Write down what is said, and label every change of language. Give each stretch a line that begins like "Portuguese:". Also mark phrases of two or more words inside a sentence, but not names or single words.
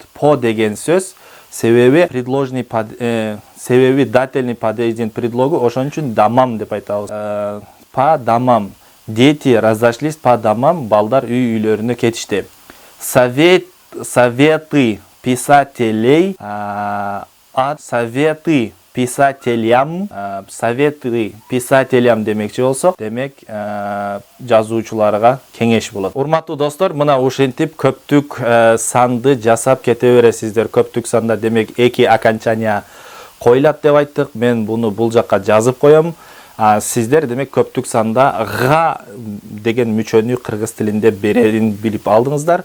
Kyrgyz: По деген сөз себеби себеби
Russian: дательный падеждин
Kyrgyz: предлогу, ошон үчүн домам деп айтабыз.
Russian: По домам. Дети разошлись по домам,
Kyrgyz: балдар үй-үйлөрүнө кетишти.
Russian: Советы писателей от советы писателям. Советы писателям
Kyrgyz: демекчи болсок, демек жазуучуларга кеңеш болот. Урматтуу достор, мына ушинтип көптүк санды жасап кете бересиздер. Көптүк санда демек 2 окончание койлат деп айттык. Мен буну бул жакка жазып коем. Сиздер демек көптүк санда га деген мүчөнү кыргыз тилинде берерин билип алдыңыздар.